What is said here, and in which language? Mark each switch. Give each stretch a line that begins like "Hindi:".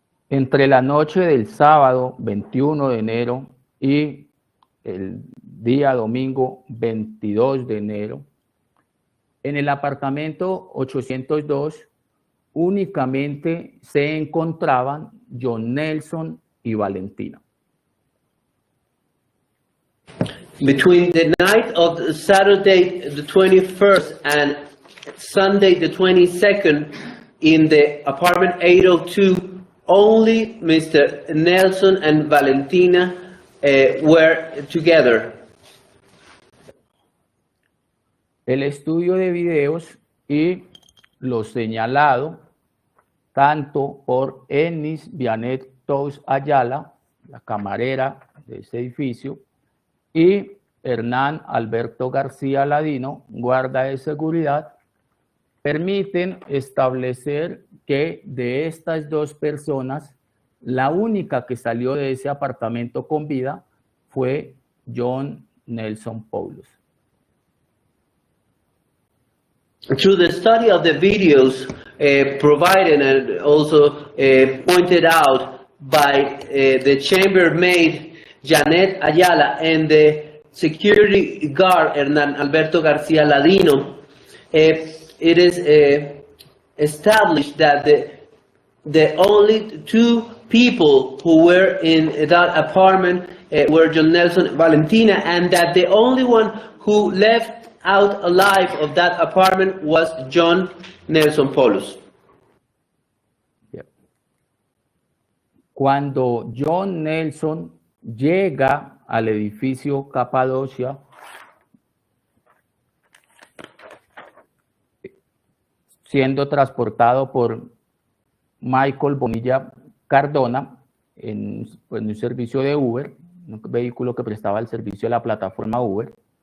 Spanish: Entre la noche del sábado 21 de enero y el día domingo 22 de enero, en el apartamento 802 únicamente se encontraban Jhon Nelson y Valentina.
English: Between the night of Saturday the 21st and Sunday the 22nd, in the apartment 802, only Mr. Nelson and Valentina were together.
Spanish: El estudio de videos y lo señalado tanto por Ennis Vianet Tous Ayala, la camarera de ese edificio, y Hernán Alberto García Ladino, guarda de seguridad, permiten establecer que de estas dos personas, la única que salió de ese apartamento con vida fue Jhon Nelson Poulos.
English: Through the study of the videos provided and also pointed out by the chambermaid Janet Ayala and the security guard Hernán Alberto García Ladino, it is established that the only two people who were in that apartment were Jhon Nelson and Valentina, and that the only one who left out alive of that apartment was Jhon Nelson Poulos.
Spanish: Cuando Jhon Nelson llega al edificio Cappadocia, siendo transportado por Michael Bonilla Cardona en un servicio de Uber, un vehículo que prestaba el servicio a la plataforma Uber,